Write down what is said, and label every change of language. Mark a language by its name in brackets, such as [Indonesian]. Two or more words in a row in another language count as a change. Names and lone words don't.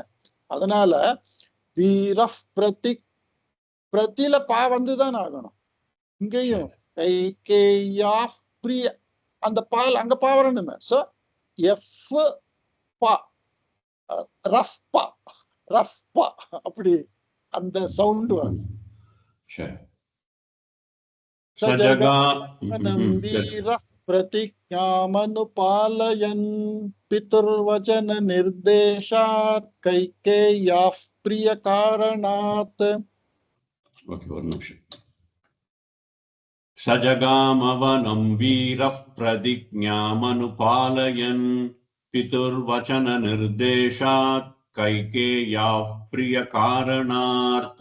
[Tamil] அதனால வீரஃப் பிரதி பிரதில பா வந்துதான் ஆகணும். இங்கேயும் கைகேயா பிரிய அந்த பால் அங்க பா வரணுமே. சோ எஃப் பா ரஃப் பா ரஃப் பா அப்படி அந்த சவுண்ட் வரும். [Sanskrit] प्रतिज्ञामनुपालयन् पितुर्वचन निर्देशात् कैकेय्याः प्रियकारणात्. सजगामवनं वीरः प्रतिज्ञामनुपालयन् पितुर्वचन निर्देशात् कैकेय्याः प्रियकारणात्.